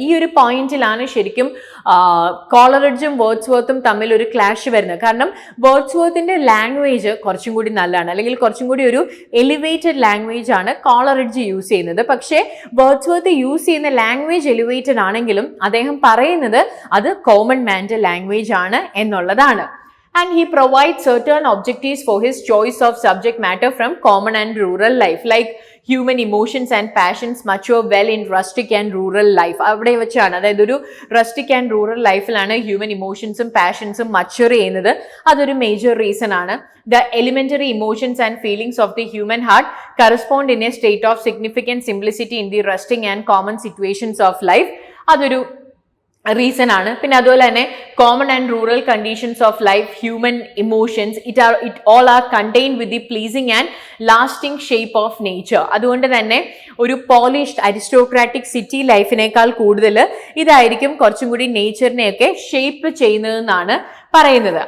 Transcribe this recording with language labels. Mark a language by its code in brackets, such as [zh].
[ml] ഈ ഒരു പോയിന്റിലാണ് ശരിക്കും കോളറിഡ്ജും വേർഡ്സ്വർത്തും തമ്മിൽ ഒരു ക്ലാഷ് വരുന്നത്. കാരണം വേർഡ്സ്വർത്തിന്റെ ലാംഗ്വേജ് കുറച്ചും കൂടി നല്ലതാണ്, അല്ലെങ്കിൽ കുറച്ചും കൂടി ഒരു എലിവേറ്റഡ് ലാംഗ്വേജ് ആണ് കോളറിഡ്ജ് യൂസ് ചെയ്യുന്നത്. പക്ഷേ വേർഡ്സ്വർത്ത് യൂസ് ചെയ്യുന്ന ലാംഗ്വേജ് എലിവേറ്റഡ് ആണെങ്കിലും അദ്ദേഹം പറയുന്നത് അത് കോമൺ മാന്റെ ലാംഗ്വേജ് ആണ് എന്നുള്ളതാണ്. [en] And he provides certain objectives for his choice of subject matter from common and rural life, like human emotions and passions mature well in rustic and rural life. [ml] അവിടെ വെച്ചാണ്, അതായത് ഒരു rustic and rural ലൈഫിലാണ് human ഇമോഷൻസും പാഷൻസും mature ചെയ്യുന്നത്. അതൊരു major reason ആണ്. [en] The elementary emotions and feelings of the human heart correspond in a state of significant simplicity in the rustic and common situations of life. [ml] അതൊരു reason ആണ്. പിന്നെ അതുപോലെ തന്നെ [en] Common and rural conditions of life, human emotions, it all are contained with the pleasing and lasting shape of nature. [ml] അതുകൊണ്ട് തന്നെ ഒരു polished aristocratic city ലൈഫിനേക്കാൾ കൂടുതൽ ഇതായിരിക്കും കുറച്ചും കൂടി നേച്ചറിനെയൊക്കെ ഷേപ്പ് ചെയ്യുന്നതെന്നാണ് പറയുന്നത്.